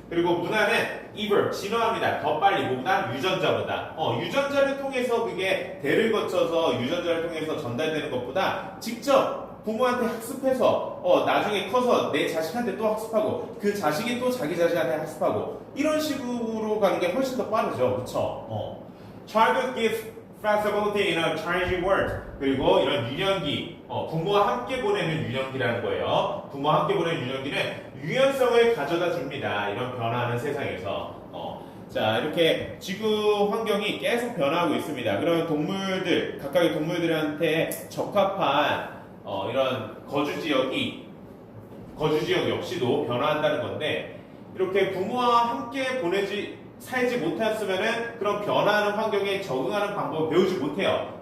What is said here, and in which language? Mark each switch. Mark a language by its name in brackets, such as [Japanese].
[Korean] 그리고 문화는 evolve, 진화합니다. 더 빨리, 뭐보다? 유전자보다. 유전자를 통해서 그게 대를 거쳐서 유전자를 통해서 전달되는 것보다 직접 부모한테 학습해서 나중에 커서 내 자식한테 또 학습하고 그 자식이 또 자기 자식한테 학습하고 이런 식으로 가는 게 훨씬 더 빠르죠. 그쵸? [English] Childhood gives flexibility in a changing world. [Korean] 그리고 이런 유년기, 부모와 함께 보내는 유년기라는 거예요. 부모와 함께 보내는 유년기는 유연성을 가져다 줍니다. 이런 변화하는 세상에서. 자, 이렇게 지구 환경이 계속 변화하고 있습니다. 그러면 동물들, 각각의 동물들한테 적합한 이런 거주 지역 역시도 변화한다는 건데, 이렇게 부모와 함께 살지 못했으면은 그런 변화하는 환경에 적응하는 방법을 배우지 못해요.